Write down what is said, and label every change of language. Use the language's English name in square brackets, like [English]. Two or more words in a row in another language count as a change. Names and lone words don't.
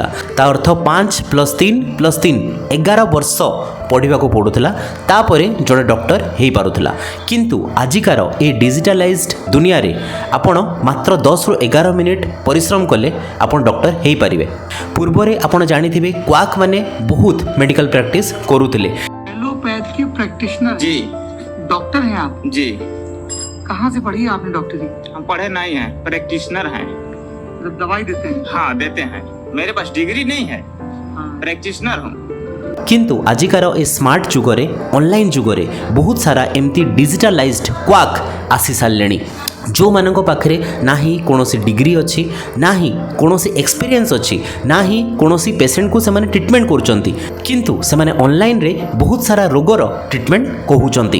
[Odia] ତା ଅର୍ଥ 5 + 3 + 3 11 ବର୍ଷ ପଢ଼ିବାକୁ ପଡ଼ୁଥିଲା, ତାପରେ ଜଣେ ଡକ୍ଟର ହେଇପାରୁଥିଲା। କିନ୍ତୁ ଆଜିକାର ଏ ଡିଜିଟାଲାଇଜ୍ଡ ଦୁନିଆରେ ଆପଣ ମାତ୍ର 10ରୁ 11 ମିନିଟ୍ ପରିଶ୍ରମ କଲେ ଆପଣ ଡକ୍ଟର ହେଇପାରିବେ। ପୂର୍ବରେ ଆପଣ ଜାଣିଥିବେ କ୍ୱାକ୍ ମାନେ ବହୁତ [English] medical practice [Odia] କରୁଥିଲେ। [English] allopathy practitioner [Hindi] जी डॉक्टर हैं आप? जी कहाँ से पढ़ी है आपने डॉक्टरी? हम पढ़े नहीं हैं, प्रैक्टिशनर हैं। मतलब दवाई देते हैं? हाँ देते हैं, मेरे पास डिग्री नहीं है, हाँ। प्रैक्टिशनर हूँ। [Odia] କିନ୍ତୁ ଆଜିକାର ଏ ସ୍ମାର୍ଟ ଯୁଗରେ, ଅନଲାଇନ୍ ଯୁଗରେ ବହୁତ ସାରା ଏମିତି [English] digitalized quack [Odia] ଆସି ସାରିଲେଣି, ଯେଉଁମାନଙ୍କ ପାଖରେ ନାହିଁ କୌଣସି ଡିଗ୍ରୀ ଅଛି, ନାହିଁ କୌଣସି ଏକ୍ସପିରିଏନ୍ସ ଅଛି, ନାହିଁ କୌଣସି ପେସେଣ୍ଟକୁ ସେମାନେ ଟ୍ରିଟମେଣ୍ଟ କରୁଛନ୍ତି, କିନ୍ତୁ ସେମାନେ ଅନଲାଇନ୍ରେ ବହୁତ ସାରା ରୋଗର ଟ୍ରିଟମେଣ୍ଟ କହୁଛନ୍ତି।